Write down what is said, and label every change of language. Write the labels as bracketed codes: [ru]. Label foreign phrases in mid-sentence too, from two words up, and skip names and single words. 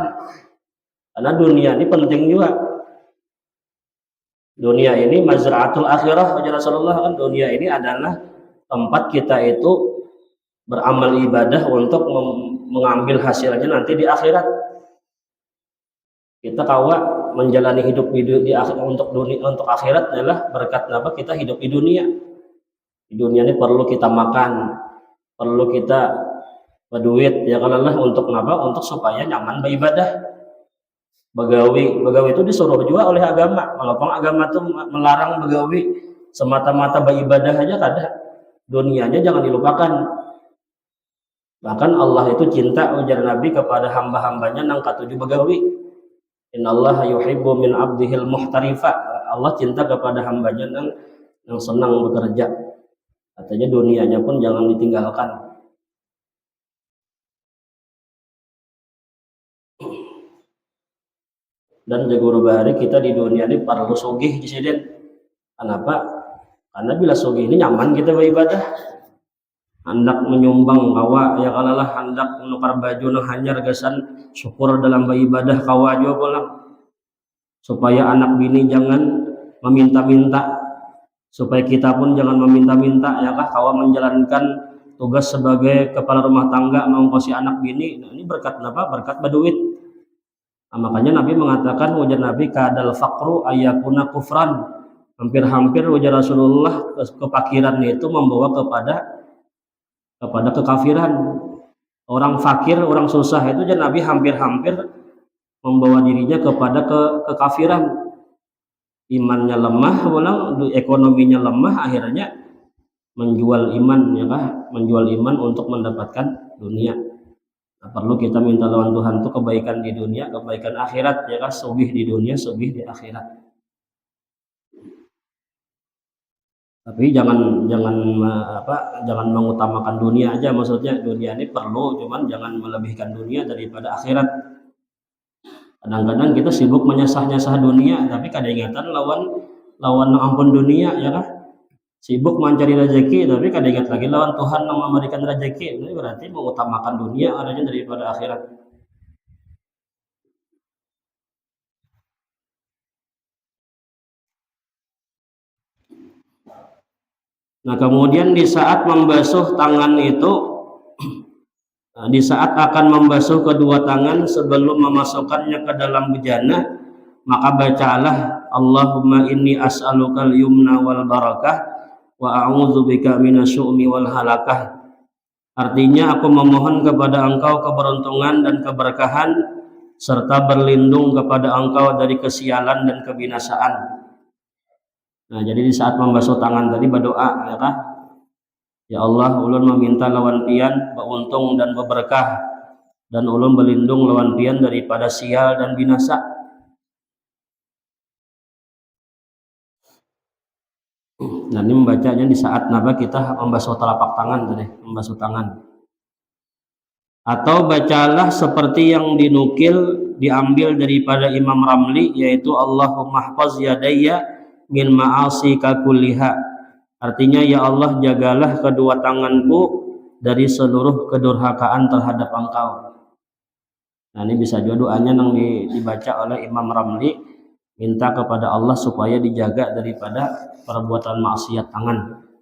[id] Karena dunia ini penting juga. Dunia ini [ar] مزرعة الآخرة, [id] ujar Rasulullah kan, dunia ini adalah tempat kita itu beramal ibadah untuk mengambil hasilnya nanti di akhirat. Kita kawa menjalani hidup di untuk dunia, untuk akhirat adalah berkat apa kita hidup di dunia. Di dunia ini perlu kita makan, perlu kita berduit ya kalau lah untuk apa? Untuk supaya nyaman beribadah. Begawi itu disuruh juga oleh agama. Walaupun agama itu melarang begawi, semata-mata beribadah aja kada. Dunianya jangan dilupakan. Bahkan Allah itu cinta ujar Nabi kepada hamba-hambanya nang katuju begawi. [ar] إن الله يحب من عبده المحترف. [id] Allah cinta kepada hambanya yang senang bekerja. Katanya dunianya pun jangan ditinggalkan. Dan jago bahari kita di dunia ini perlu sugih di sini. Kenapa? [bjn] Karena bila sugih ini nyaman kita beribadah. Hendak menyumbang kawa ya kalalah hendak menukar baju nang hanyar gasan syukur dalam beribadah kawa juga pulang. [id] Supaya anak bini jangan meminta-minta, supaya kita pun jangan meminta-minta ya kah kawa menjalankan tugas sebagai kepala rumah tangga mengongkosi anak bini. Nah, ini berkat apa? Berkat berduit. Nah, makanya Nabi mengatakan ujar Nabi [ar] كاد الفقر أن يكون كفرا. [id] Hampir-hampir ujar Rasulullah kefakiran itu membawa kepada kekafiran. Orang fakir, orang susah itu ujar Nabi hampir-hampir membawa dirinya kepada kekafiran. Imannya lemah, ulang ekonominya lemah, akhirnya menjual iman ya kah? Menjual iman untuk mendapatkan dunia. Nah, perlu kita minta lawan Tuhan itu kebaikan di dunia, kebaikan akhirat ya kah? Sugih di dunia, sugih di akhirat. Tapi jangan mengutamakan dunia aja, maksudnya dunia ini perlu, cuman jangan melebihkan dunia daripada akhirat. Kadang-kadang kita sibuk menyasah-nyasah dunia, tapi kadang ingatan lawan ampun dunia ya kan. Sibuk mencari rezeki, tapi kadang ingat lagi lawan Tuhan yang memberikan rezeki. Ini berarti mengutamakan dunia adanya daripada akhirat. Nah, kemudian di saat membasuh tangan itu, di saat akan membasuh kedua tangan sebelum memasukkannya ke dalam bejana, maka bacalah [ar] اللهم إني أسألك اليمن والبركة وأعوذ بك من الشؤم والهلكة. [id] Artinya aku memohon kepada engkau keberuntungan dan keberkahan serta berlindung kepada engkau dari kesialan dan kebinasaan. Nah, jadi di saat membasuh tangan tadi berdoa ya kah? [bjn] Ya Allah, ulun meminta lawan pian beruntung dan berberkah, dan ulun berlindung lawan pian daripada sial dan binasa. [id] Nah, ini membacanya di saat kita membasuh telapak tangan tadi, membasuh tangan. Atau bacalah seperti yang diambil daripada Imam Ramli, yaitu [ar] اللهم احفظ يدي من معاصيك كلها. [id] Artinya, ya Allah, jagalah kedua tanganku dari seluruh kedurhakaan terhadap Engkau. Nah, ini bisa juga doanya yang dibaca oleh Imam Ramli, minta kepada Allah supaya dijaga daripada perbuatan maksiat tangan.